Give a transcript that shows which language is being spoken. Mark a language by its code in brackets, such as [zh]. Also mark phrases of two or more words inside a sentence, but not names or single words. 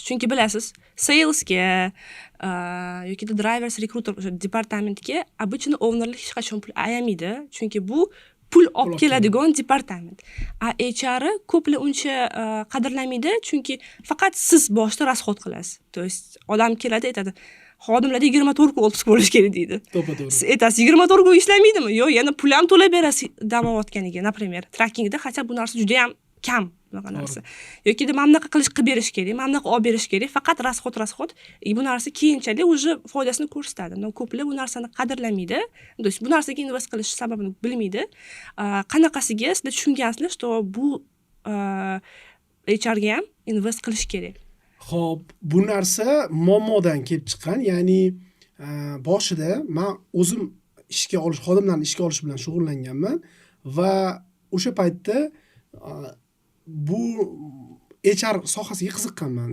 [uz] Chunki bilasiz, sales ga yoki [en] drivers recruiter [uz] o'sha departamentga обычно ownerlar hech qachon pul ayamaydi, chunki bu pul olib keladigan departament. HR ko'plar uncha qadrlamaydi, chunki faqat siz boshda rasxod qilasiz. [ru] То есть [uz] odam keladi, aytadi, xodimlarda 24 kun otpusк bo'lish kerak deydi. To'g'ri. Siz aytasiz 24 kun ishlamaydimi? Yo'q, yana pul ham to'lab berasiz dam olayotganiga, например. Trackingda hatto bu narsa juda ham kam bunaqa narsa. Yoki mana bunaqa qilib berish kerak, mana bunaqa olib berish kerak, faqat rasxod. Bu narsa keyinchalik o'zi foydasini ko'rsatadi. Ko'plar bu narsani qadrlamaydi. [ru] То есть [uz] bu narsaga invest qilish sababini bilmaydi. Qanaqasiga sizlar tushungansizlar, что bu HR ga ham invest qilish kerak. Xo'p, bu narsa muammodan kelib chiqqan. Ya'ni boshida men o'zim xodimlarni ishga olish bilan shug'ullanganman va o'sha paytda bu HR sohasiga qiziqqanman.